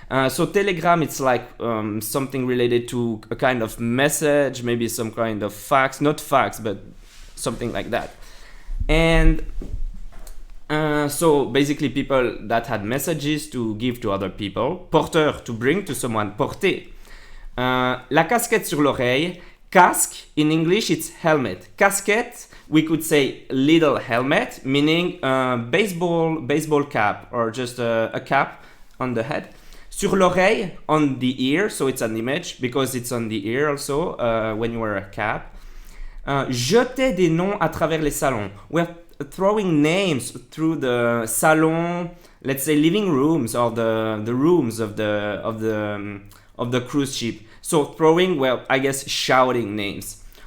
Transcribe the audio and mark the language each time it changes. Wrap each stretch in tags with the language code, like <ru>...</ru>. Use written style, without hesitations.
<en>So telegram, it's like something related to a kind of message, maybe some kind of fax, not fax, but something like that. And So basically people that had messages to give to other people. Porteur, to bring to someone.</en> <fr>Porter. La casquette sur l'oreille.</fr> <en>Casque, in English it's helmet. Casquette, we could say little helmet, meaning baseball cap or just a cap on the head.</en> <fr>Sur l'oreille,</fr> <en>on the ear, so it's an image because it's on the ear also when you wear a cap.</en> <fr>Jeter des noms à travers les salons.</fr> <en>We're throwing names through the salon, let's say living rooms or the rooms of the cruise ship. So throwing, well, I guess shouting names.</en>